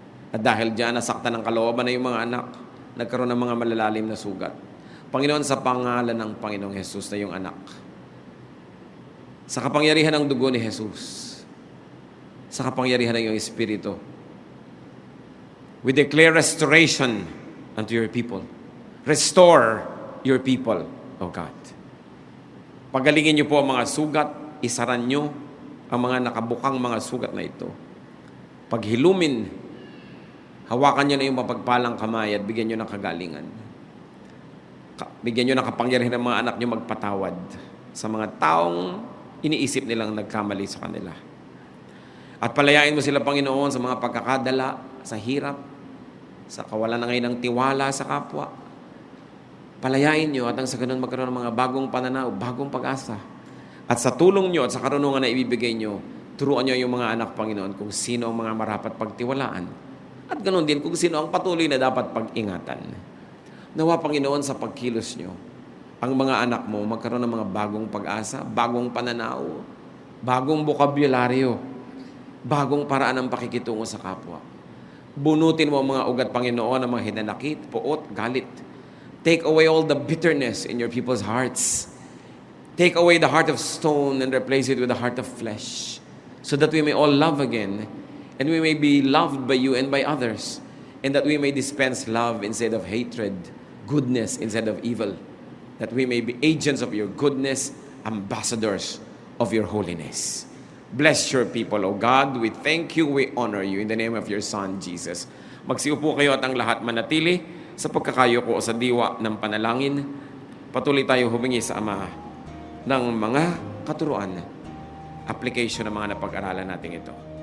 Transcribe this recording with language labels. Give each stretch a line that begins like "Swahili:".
Filipino: At dahil diyan, nasaktan ng kalooban na yung mga anak, nagkaroon ng mga malalalim na sugat. Panginoon, sa pangalan ng Panginoong Jesus na yung anak, sa kapangyarihan ng dugo ni Jesus, sa kapangyarihan ng iyong Espiritu,
English: we declare restoration unto your people. Restore your people, O God.
Filipino: Pagalingin niyo po ang mga sugat, isaran niyo ang mga nakabukang mga sugat na ito. Paghilumin, hawakan niyo na yung mapagpalang kamay at bigyan niyo ng kagalingan. Bigyan niyo ng kapangyarihan ng mga anak niyo magpatawad sa mga taong iniisip nilang nagkamali sa kanila. At palayain mo sila, Panginoon, sa mga pagkakadala, sa hirap, sa kawalan na ngayon ng tiwala sa kapwa. Palayain niyo at ang sa ganun magkaroon ng mga bagong pananaw, bagong pag-asa. At sa tulong niyo at sa karunungan na ibibigay niyo, turuan niyo yung mga anak, Panginoon, kung sino ang mga marapat pagtiwalaan. At ganun din kung sino ang patuloy na dapat pag-ingatan. Nawa, Panginoon, sa pagkilos niyo, ang mga anak mo magkaroon ng mga bagong pag-asa, bagong pananaw, bagong bokabularyo, bagong paraan ng pakikitungo sa kapwa. Bunutin mo ang mga ugat, Panginoon, ang mga hinanakit, puot, galit.
English: Take away all the bitterness in your people's hearts. Take away the heart of stone and replace it with a heart of flesh, so that we may all love again, and we may be loved by you and by others, and that we may dispense love instead of hatred, goodness instead of evil, that we may be agents of your goodness, ambassadors of your holiness. Bless your people, O God. We thank you, we honor you in the name of your Son, Jesus.
Filipino: Magsiupo kayo at ang lahat manatili sa pagkakayuko sa diwa ng panalangin. Patuloy tayo humingi sa Ama ng mga katuruan, application ng mga napag-aralan natin ito.